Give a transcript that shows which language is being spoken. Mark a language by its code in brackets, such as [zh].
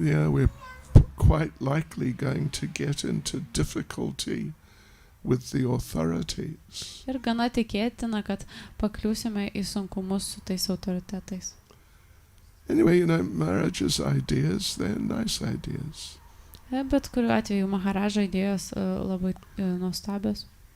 [en] we're quite likely going to get into difficulty with the authorities. [lt] ir gana tikėtina, kad pakliūsime į sunkumus su tais autoritetais. [en] Anyway, Maharaja's ideas, they're nice ideas. [lt] Bet kuriuo atveju Maharaja idėjos labai nuostabios.